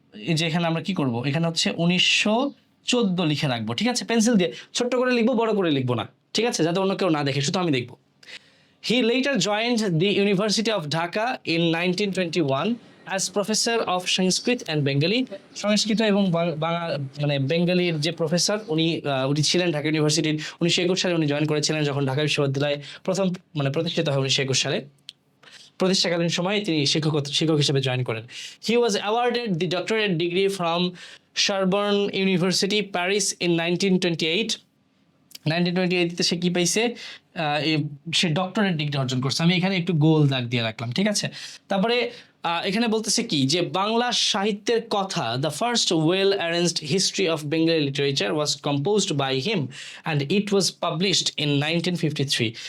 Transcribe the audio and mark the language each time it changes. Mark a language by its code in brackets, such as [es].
[bn] এই যে এখানে আমরা কি করব, এখানে হচ্ছে 1914 লিখে রাখবো, ঠিক আছে? পেন্সিল দিয়ে ছোট্ট করে লিখবো, বড় করে লিখবো না, ঠিক আছে? যাতে অন্য কেউ না দেখে, শুধু আমি দেখবো। [en] He later joined the University of Dhaka in 1921 as professor of Sanskrit and Bengali. [bn] সংস্কৃত এবং মানে বেঙ্গলির যে প্রফেসর, উনি ছিলেন ঢাকা ইউনিভার্সিটির। 1921 সালে উনি জয়েন করেছিলেন, যখন ঢাকা বিশ্ববিদ্যালয় প্রথম প্রতিষ্ঠিত হয় 1921 সালে। প্রতিষ্ঠাকালীন সময়ে তিনি শিক্ষক হিসেবে জয়েন করেন। [en] He was awarded the doctorate degree from Sorbonne University, Paris in 1928. [bn] 1928 সে কি পাইছে, সে ডক্টরেট ডিগ্রি অর্জন করছে। আমি এখানে একটু গোল দাগ দিয়ে রাখলাম, ঠিক আছে? তারপরে এখানে বলতেছে কি, যে বাংলা সাহিত্যের কথা, [en] The first well arranged history of Bengali literature was composed by him and it was published in 1953।